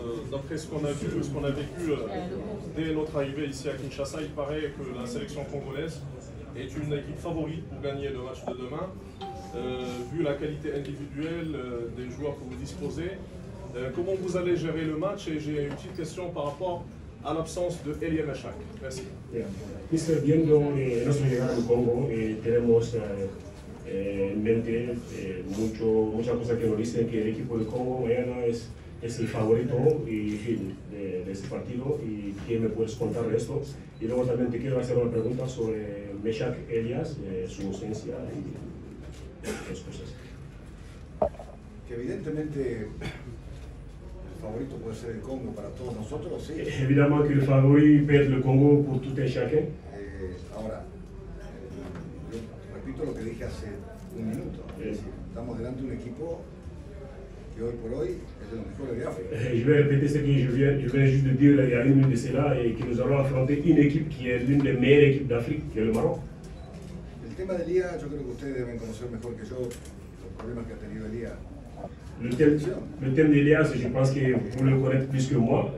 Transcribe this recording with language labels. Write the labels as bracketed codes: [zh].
[fr] D'après ce qu'on a vu, ce qu'on a vécu dès notre arrivée ici à Kinshasa, il paraît que la sélection congolaise est une équipe favorite pour gagner le match de demain. Vu la qualité individuelle des joueurs que vous disposez, comment vous allez gérer le match? Et j'ai une petite question par rapport à l'absence de Elie Meshak. Merci. [es] Viendo nuestra llegada al Congo, tenemos mente muchas cosas que nos dicen que el equipo de Congo mañana es el favorito de ese partido. ¿Y qué me puedes contar de esto? Y luego también te quiero hacer una pregunta sobre Meshak Elias, su ausencia y otras cosas. Que evidentemente el favorito puede ser el Congo para todos nosotros, sí. [fr] Évidemment que le favori peut être le Congo pour tout et chacun. [es] Ahora, yo repito lo que dije hace un minuto. Es decir, estamos delante de un equipo que hoy por hoy es de los mejores de África. [fr] Je vais répéter ce que je viens juste de dire il y a une minute de cela, et que nous allons affronter une équipe qui est l'une des meilleures équipes d'Afrique, qui est le Maroc. [es] El tema de Elías, yo creo que ustedes deben conocer mejor que yo los problemas que ha tenido Elías. [fr] Le thème d'Elias, je pense que vous le connaissez plus que moi.